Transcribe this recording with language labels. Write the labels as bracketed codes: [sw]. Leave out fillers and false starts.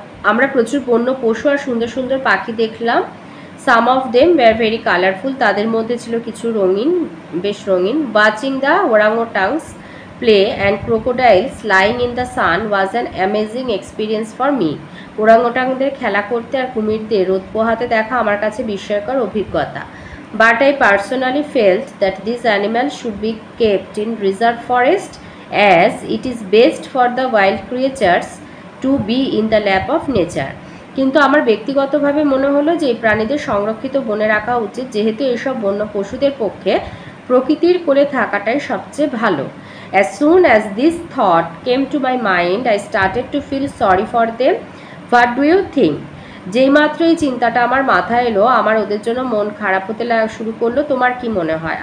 [bn] আমরা প্রচুর বন্য পশু আর সুন্দর সুন্দর পাখি দেখলাম। [en] some of them were very colourful, [bn] তাদের মধ্যে ছিল কিছু বেশ রঙিন। [en] Watching the orangutans play and crocodiles lying in the sun was an amazing experience for me. [bn] ওরাংওটাংদের খেলা করতে আর কুমিরদের রোদ পোহাতে দেখা আমার কাছে বিস্ময়কর অভিজ্ঞতা। [en] But I personally felt that these animals should be kept in reserve forest as it is best for the wild creatures to be in the lap of nature. [bn] কিন্তু আমার ব্যক্তিগতভাবে মনে হলো যে এই প্রাণীদের সংরক্ষিত বনে রাখা উচিত, যেহেতু এসব বন্য পশুদের পক্ষে প্রকৃতির কোলে থাকাটাই সবচেয়ে ভালো। [en] As soon as this thought came to my mind, I started to feel sorry for them. What do you think? [bn] যেই মাত্র এই চিন্তাটা আমার মাথায় এলো, আমার ওদের জন্য মন খারাপ হতে শুরু করলো। তোমার কি মনে হয়?